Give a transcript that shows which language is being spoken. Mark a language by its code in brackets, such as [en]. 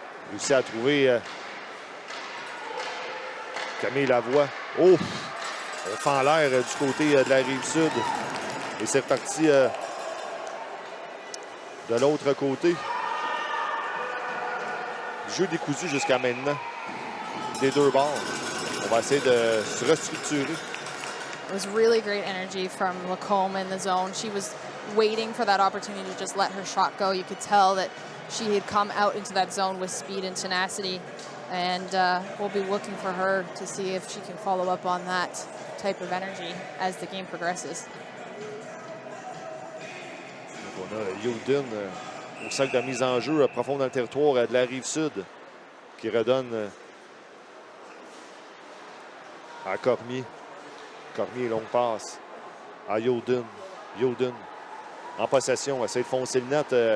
[fr] Réussit à trouver Camille Lavoie. Oh! On fait en l'air du côté de la Rive-Sud. Et c'est reparti de l'autre côté. Jeu décousu jusqu'à maintenant. Des deux bords. On va essayer de se restructurer. [en] It was really great energy from Lacombe in the zone. She was waiting for that opportunity to just let her shot go. You could tell that she had come out into that zone with speed and tenacity. And we'll be looking for her to see if she can follow up on that type of energy as the game progresses. [fr] Donc on a Youden au sac de mise en jeu profond dans le territoire de la Rive-Sud qui redonne à Cormier. Cormier, longue passe à Youden. Youden en possession, essaie de foncer le net.